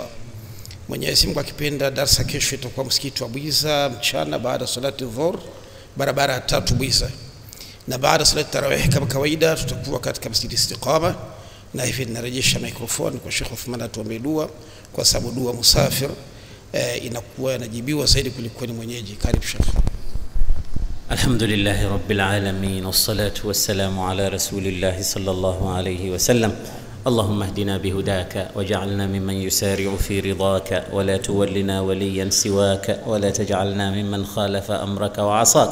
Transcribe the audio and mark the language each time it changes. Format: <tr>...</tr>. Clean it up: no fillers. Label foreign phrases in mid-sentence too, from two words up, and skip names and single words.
<sw>Mwenyezi Mungu akipenda darasa kesho itakuwa msikiti wa Buiza mchana baada ya salati dhuhur, barabara ya 3 Buiza. Na baada ya salati tarawih kama kawaida tutakuwa katika msikiti Istiqama. Na hivi ninarejesha microphone kwa Sheikh Uthman atuombe dua, kwa sababu dua musafir inakuwa inajibiwa zaidi kuliko ni mwenyeji. Karibu Sheikh.</sw> <ar>الحمد لله رب العالمين والصلاة والسلام على رسول الله صلى الله عليه وسلم. اللهم اهدنا بهداك واجعلنا ممن يسارع في رضاك ولا تولنا وليا سواك ولا تجعلنا ممن خالف أمرك وعصاك.</ar>